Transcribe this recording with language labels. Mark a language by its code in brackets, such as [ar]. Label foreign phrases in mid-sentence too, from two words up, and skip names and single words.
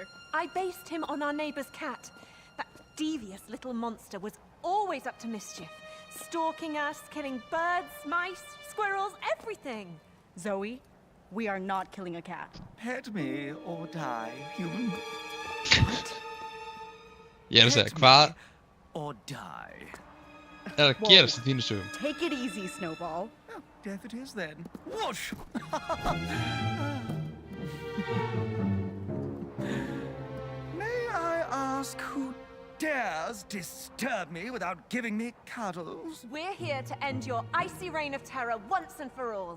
[en] I based him on our neighbor's cat. That devious little monster was always up to mischief. Stalking us, killing birds, mice, squirrels, everything. Zoe, we are not killing a cat. Pet me or die, human. [is] Ég að segja, hvað [en] Or die. [is] að gerast í þínu sögum? [en] Take it easy, Snowball. Oh, death it is then. Whoosh! May I ask who dares disturb me without giving me cuddles? We're here to end your icy reign of terror once and for all.